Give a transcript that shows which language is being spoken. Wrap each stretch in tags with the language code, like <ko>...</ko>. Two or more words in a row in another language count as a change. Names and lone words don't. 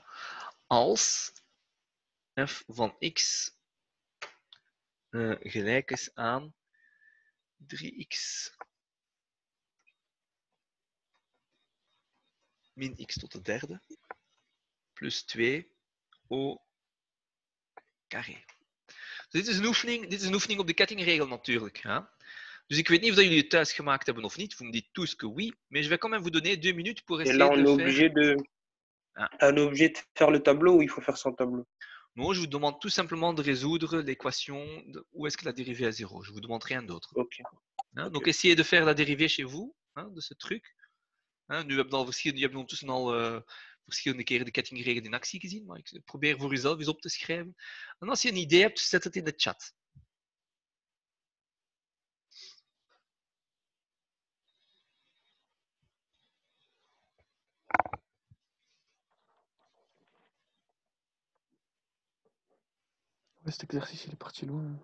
<nl>Als f van x gelijk is aan 3x min x tot de derde plus 2</nl> <fr>o carré.</fr> <nl>Dus dit is een oefening op de kettingregel natuurlijk. Ja? Dus ik weet niet of jullie het thuis gemaakt hebben of niet.</nl> <fr>Vous me dites tous que oui, mais je vais quand même vous donner 2 minutes pour essayer de le faire. On est obligé de faire le tableau ou il faut faire sans tableau? Non, je vous demande tout simplement de résoudre l'équation où est-ce que la dérivée est à 0. Je vous demande rien d'autre. Ok. Hein? Donc essayez de faire la dérivée chez vous, hein, de ce truc. Hein,</fr> <nl>nu hebben we ondertussen al verschillende keren de kettingregel in actie gezien, maar ik probeer voor jezelf eens op te schrijven. En als je een idee hebt, zet het in de chat.</nl> <fr>Cet exercice, il est parti loin.</fr>